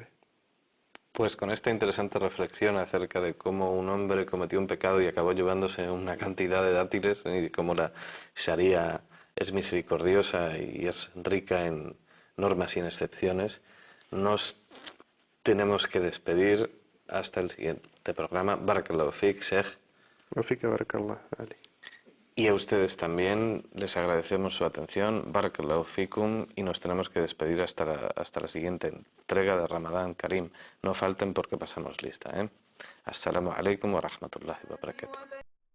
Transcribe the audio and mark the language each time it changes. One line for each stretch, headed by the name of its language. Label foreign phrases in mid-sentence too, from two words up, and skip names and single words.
Spanish: Pues con esta interesante reflexión acerca de cómo un hombre cometió un pecado y acabó llevándose una cantidad de dátiles, y cómo la Sharia es misericordiosa y es rica en normas y en excepciones, nos tenemos que despedir hasta el siguiente programa.
Arabic: بارك الله فيك، شيخ. وفيك بارك الله، Ali.
Spanish: Y a ustedes también les agradecemos su atención.
Arabic: بارك الله فيكم,
Spanish: y nos tenemos que despedir hasta la siguiente entrega de Ramadán Karim. No falten porque pasamos lista, ¿eh?
Arabic: السلام عليكم ورحمة الله وبركاته.